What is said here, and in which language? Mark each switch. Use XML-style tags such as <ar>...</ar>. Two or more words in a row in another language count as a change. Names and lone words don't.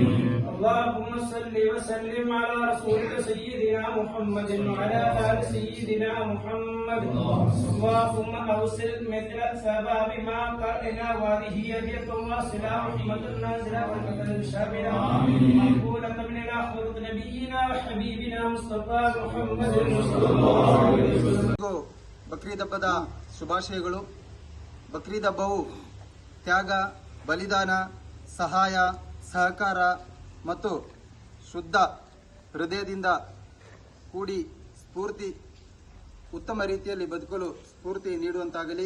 <ar>اللهم صل وسلم على رسولك سيدنا محمد وعلى آل سيدنا محمد. اللهم أوصل مثل ثواب ما قرأنا وهذه هدية واصلة رحمة نازلة بركة شاملة مقبولة مننا خلق نبينا وحبيبنا مصطفى محمد صلى الله عليه وسلم.</ar> <kn>ಬಕ್ರೀದ್ ಹಬ್ಬದ ಶುಭಾಶಯಗಳು. ಬಕ್ರೀದ್ ಹಬ್ಬವು ತ್ಯಾಗ, ಬಲಿದಾನ, ಸಹಾಯ, ಸಹಕಾರ ಮತ್ತು ಶುದ್ಧ ಹೃದಯದಿಂದ ಕೂಡಿ ಉತ್ತಮ ರೀತಿಯಲ್ಲಿ ಬದುಕಲು ಸ್ಫೂರ್ತಿ ನೀಡುವಂತಾಗಲಿ.</kn>